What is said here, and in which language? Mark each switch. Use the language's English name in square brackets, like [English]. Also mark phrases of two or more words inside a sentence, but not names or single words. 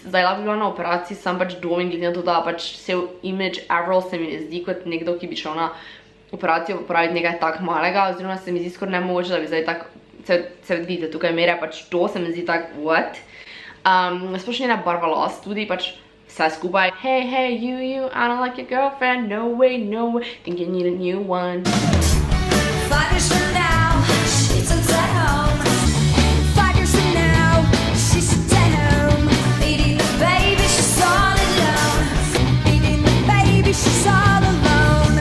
[Slovenian] Zdaj lahko bi bila na operaciji, sam pač dvomim, glede na to, da pač cel imidž Avril se mi ne zdi kot nekdo, ki bi šel na operacijo popraviti nekaj tak malega, oziroma se mi zdi skoraj nemogoče, da bi zdaj tak, se vidite, tukaj mere, pač to se mi zdi tak, what? Sploh njena barva las tudi, pač vse skupaj. [English] Hey, hey, you, I don't like your girlfriend, no way, think you need a new one. 5 years from now, she sits at home. 5 years from now, she sits at home. Feeding the baby, she's all alone. Feeding the baby, she's all alone.